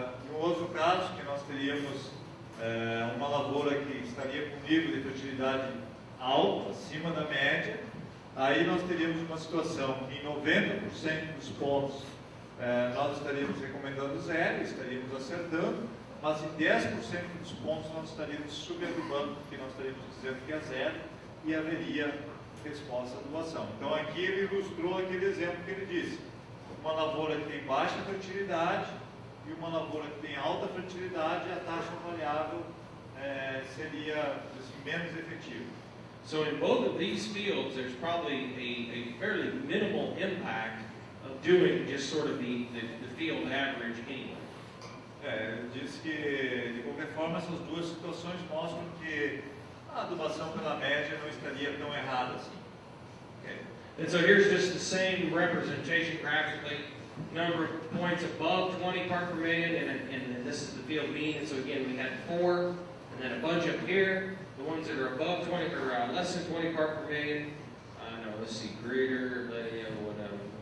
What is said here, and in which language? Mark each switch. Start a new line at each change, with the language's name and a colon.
Portuguese: No outro caso, que nós teríamos uma lavoura que estaria com nível de fertilidade alto, acima da média, aí nós teríamos uma situação que em 90% dos pontos nós estaríamos recomendando 0, estaríamos acertando, mas em 10% dos pontos nós estaríamos subadubando, porque nós estaríamos dizendo que é 0 e haveria resposta à adubação. Então aqui ele ilustrou aquele exemplo que ele disse. Uma lavoura que tem baixa fertilidade e uma lavoura que tem alta fertilidade, a taxa variável seria assim, menos efetiva.
English: So in both of these fields, there's probably a fairly minimal impact of doing just sort of the field average anyway.
Portuguese: Ele disse que, de qualquer forma, essas duas situações mostram que a adubação pela média não estaria tão errada assim. Okay.
English: And so here's just the same representation graphically. Number of points above 20 parts per million, and this is the field mean. And so again, we had 4, and then a bunch up here. The ones that are above 20 or less than 20 parts per million. No, let's see, greater, whatever.